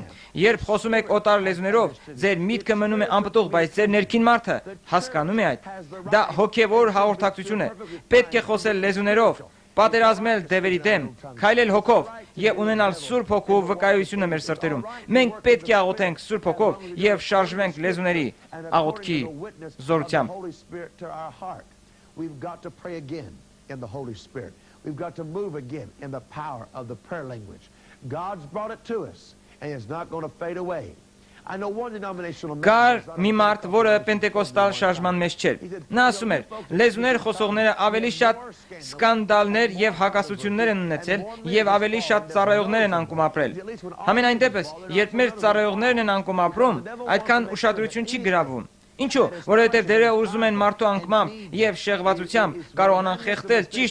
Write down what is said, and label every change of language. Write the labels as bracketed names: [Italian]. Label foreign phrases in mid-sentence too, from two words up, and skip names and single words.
[Armenian] երբ խոսում եք օտար լեզուներով, ձեր միտքը մնում է անպտուղ, բայց ձեր ներքին մարդը հասկանում է այդ։ Դա հոգեվոր հաղորդակցություն է։ Պետք է խոսել լեզուներով, պատերազմել դևերի դեմ, քայլել հոգով եւ ունենալ Սուրբ Հոգու վկայությունը մեր սրտերում։ Մենք պետք է աղոթենք Սուրբ Հոգով եւ շարժվենք լեզուների աղոթքի զորությամբ։ [English] We've got to pray again in the Holy Spirit. We've got to move again in the power of the prayer language. God's brought it to us and it's not going to fade away. I know one denominational [Armenian] Կար մի մարդ, որը պենտեկոստալ շարժման մեջ չէր։ Նա ասում էր. լեզուներ խոսողները ավելի շատ սկանդալներ եւ հակասություններ են ունեցել եւ ավելի շատ ծառայողներ են անկում ապրել։ Համենայն դեպս, երբ մեր ծառայողներն են անկում ապրում, այդքան ուշադրություն չի գրավում։ Ինչու՞, որովհետև դերը ուզում են մարդու անկմամբ եւ շեղվածությամբ կարողանան խեղդել ճիշտ